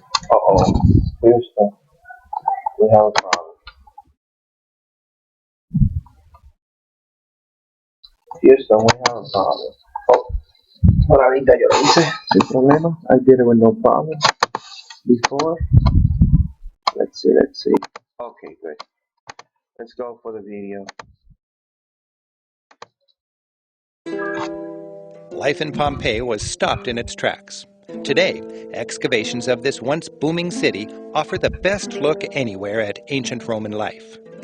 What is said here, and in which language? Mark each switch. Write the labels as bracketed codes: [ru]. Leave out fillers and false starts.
[en] Uh-oh. Houston, we have a problem. Houston, we have a problem. [es] Oh, por ahorita yo lo hice sin problema. [en] I did it with no problem before. Let's see. Okay, good. Let's go for the video. Life in Pompeii was stopped in its tracks. Today, excavations of this once booming city offer the best look anywhere at ancient Roman life.